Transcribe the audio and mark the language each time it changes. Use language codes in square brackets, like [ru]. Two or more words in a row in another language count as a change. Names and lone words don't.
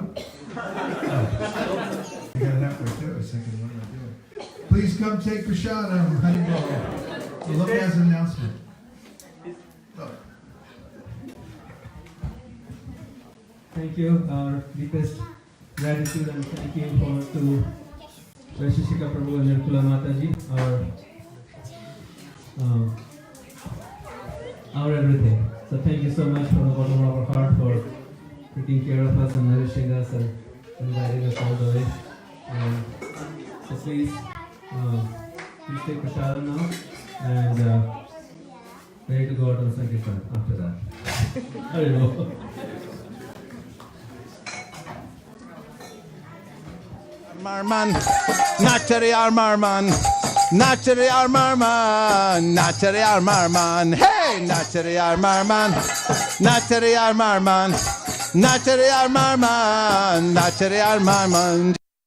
[en] I got halfway through. I was thinking, what am I doing? Please come take prashadam. Hari Bo. So look as an announcement. Thank you. Our deepest gratitude and thank you to Vaisesika Prabhu and Nirkula Mataji, our everything. So thank you so much from the bottom of our heart for taking care of us and nourishing us and inviting us all the way. So please take prashadam now and ready to go out on Sankirtan after that. I don't know. Marman, Natari Marman, Natari Marman, Natari Marman, hey, Natari Marman, Natari Marman, Natari Marman, Natari Marman.